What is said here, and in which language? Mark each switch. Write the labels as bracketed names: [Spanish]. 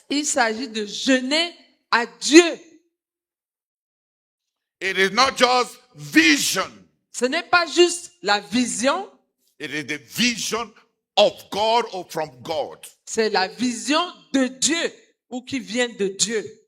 [French] Il s'agit de jeûner à Dieu. [English] It is not just vision. [French] Ce n'est pas juste la vision, [English] It is the vision of God or from God. [French] c'est la vision de Dieu ou qui vient de Dieu.